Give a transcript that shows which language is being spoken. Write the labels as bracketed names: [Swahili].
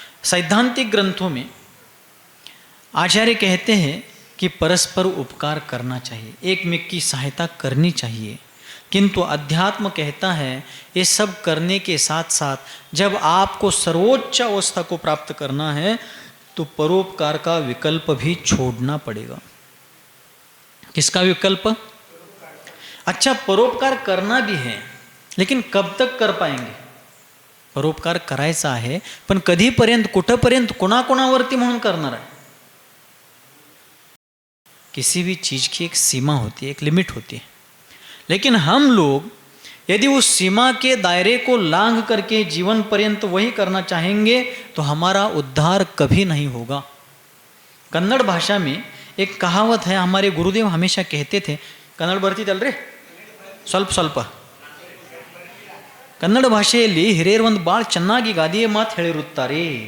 [Hindi] सैद्धांतिक ग्रंथों में आचार्य कहते हैं कि परस्पर उपकार करना चाहिए, एक में की सहायता करनी चाहिए, किंतु अध्यात्म कहता है ये सब करने के साथ साथ जब आपको सर्वोच्च अवस्था को प्राप्त करना है तो परोपकार का विकल्प भी छोड़ना पड़ेगा। किसका विकल्प? अच्छा, परोपकार करना भी है, लेकिन कब तक कर पाएंगे? [Marathi] परोपकार करायचा आहे, पण कधीपर्यंत, कुठंपर्यंत, कोणाकोणावरती म्हणून करणार आहे? [Hindi] किसी भी चीज़ की एक सीमा होती है, एक लिमिट होती है, लेकिन हम लोग यदि उस सीमा के दायरे को लांघ करके जीवन पर्यंत वही करना चाहेंगे तो हमारा उद्धार कभी नहीं होगा। कन्नड़ भाषा में एक कहावत है, हमारे गुरुदेव हमेशा कहते थे, कन्नड़ [Kannada] ಬರ್ತಿ ತಲ್ರಿ ಸ್ವಲ್ಪ ಸ್ವಲ್ಪ ಕನ್ನಡ ಭಾಷೆಯಲ್ಲಿ ಹಿರಿಯರು ಒಂದು ಭಾಳ ಚೆನ್ನಾಗಿ ಗಾದೆಯ ಮಾತು ಹೇಳಿರುತ್ತಾರೆ.